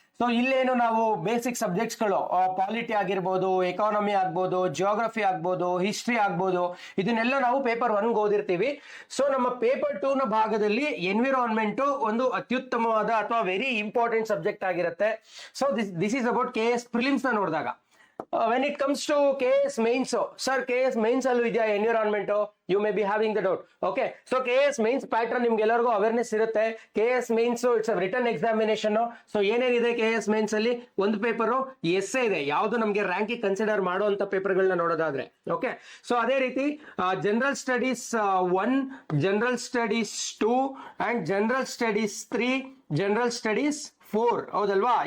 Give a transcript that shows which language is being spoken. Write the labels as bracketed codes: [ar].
[kn] So ಇಲ್ಲೇನು ನಾವು basic subjects ಗಳು ಪಾಲಿಟಿ ಆಗಿರ್ಬೋದು, ಎಕಾನಮಿ ಆಗ್ಬೋದು, ಜಿಯೋಗ್ರಫಿ ಆಗ್ಬೋದು, ಹಿಸ್ಟ್ರಿ ಆಗ್ಬೋದು, ಇದನ್ನೆಲ್ಲ ನಾವು ಪೇಪರ್ 1 ಓದಿರ್ತೀವಿ. ಸೊ ನಮ್ಮ ಪೇಪರ್ 2 ನ ಭಾಗದಲ್ಲಿ ಎನ್ವಿರಾನ್ಮೆಂಟ್ ಒಂದು ಅತ್ಯುತ್ತಮವಾದ ಅಥವಾ ವೆರಿ ಇಂಪಾರ್ಟೆಂಟ್ ಸಬ್ಜೆಕ್ಟ್ ಆಗಿರುತ್ತೆ. [en] so this is about KS prelims [kn] ನ ನೋಡಿದಾಗ. [en] when it comes to KS mains, sir KS mains [kn] ಅಲ್ಲೂ ಇದೆಯಾ [en] Environment? You may be having the doubt. [kn] Okay, so KS mains pattern ನಿಮ್ಗೆ ಎಲ್ಲರಿಗೂ ಅವೇರ್ನೆಸ್ ಇರುತ್ತೆ. KS mains [en] It's written examination. [kn] So ಏನೇನಿದೆ KS mains ಅಲ್ಲಿ? ಒಂದು ಪೇಪರ್ ಎಸ್ಸೆ ಇದೆ, ಯಾವ್ದು ನಮ್ಗೆ ರ್ಯಾಂಕಿಂಗ್ ಕನ್ಸಿಡರ್ ಮಾಡುವಂತ ಪೇಪರ್ಗಳನ್ನ ನೋಡೋದಾದ್ರೆ. [en] okay, so ಅದೇ ರೀತಿ general studies 1, general studies 2 and general studies 3, general studies 4, [kn] ಹೌದಲ್ವಾ?